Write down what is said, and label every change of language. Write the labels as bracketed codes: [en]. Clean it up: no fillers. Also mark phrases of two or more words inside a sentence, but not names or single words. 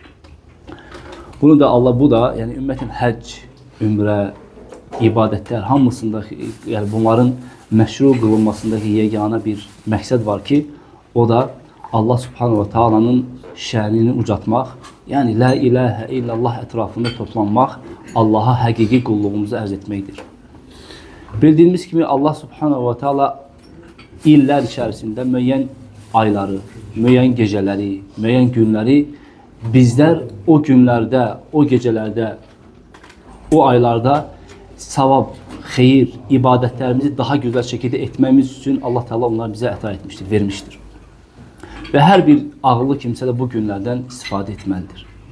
[az] Bu da yani ümmetin həc, ümrə, ibadetler hamısındaki yani bunların məşru qılınmasındaki yegana bir məqsəd var ki o da Allah Subhanahu ve Taala'nın şənini ucatmaq, yani [ar] لا إله إلا الله [az] etrafında toplanmaq, Allah'a həqiqi qulluğumuzu ərz etməkdir. [tr] Bildiğimiz kimi Allah Subhanahu ve Taala illər içerisinde müəyyən ayları, müəyyən geceleri, müəyyən günleri bizler o günlerde, o gecelerde, o aylarda savab, xeyir, ibadetlerimizi daha güzel şekilde etmemiz için Allah Teala onları bize əta etmiştir, vermiştir. Ve her bir ağıllı kimse de bu günlerden istifade etmelidir.